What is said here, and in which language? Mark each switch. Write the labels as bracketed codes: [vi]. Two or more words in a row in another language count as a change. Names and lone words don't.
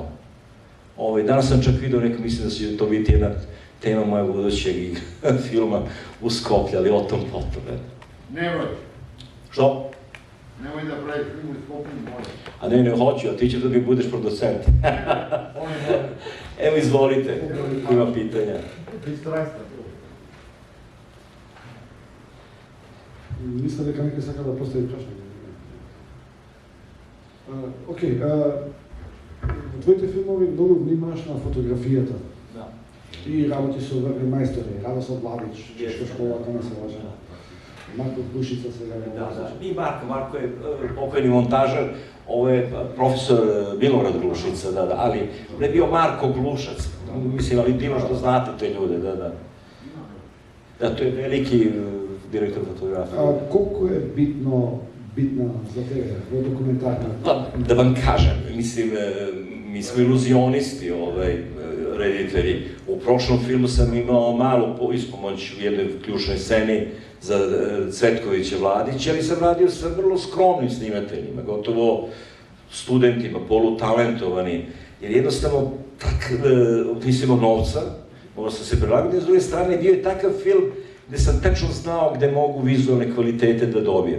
[sr] Danas sam čak vidio, mislim da će to biti jedna tema moja budućeg filma u Skoplju, ali o tom potom. Nemoj. Što? Nemoj da pravi film u Skoplju, moj. A ne, hoću, a ti ćeš da mi budeš producent. Evo, izvolite, ima pitanja. [mk] Мисля дека некој сака да постави прашање. Океј, во твоите филмови многу внимаваш на фотографијата. Да. И работи со мајстори, Радослав Владич, Чешка школа, кога се лажа. Марко Глушица сега не лажа. [sr] I Marko je pokojni montažar, ovo je profesor Milorad Glušica, ali on je bio Marko Glušac, mislim, ali divno što znate te ljude, da. Da, to je veliki direktor fotografije. [mk] Колку е [sr] bitna za tebe, [mk] во документарна? [sr] Pa, da vam kažem, mislim, mi smo iluzionisti, reditelji. U prošlom filmu sam imao malu ispomoć u jednoj ključnoj sceni za Cvetkovića Vladića, ali sam radio sa vrlo skromnim snimateljima, gotovo studentima, polutalentovani, jer jednostavno nisam imao novca, morao sam se prilagati, s druge strane bio je takav film gde sam tačno znao gde mogu vizualne kvalitete da dobijem.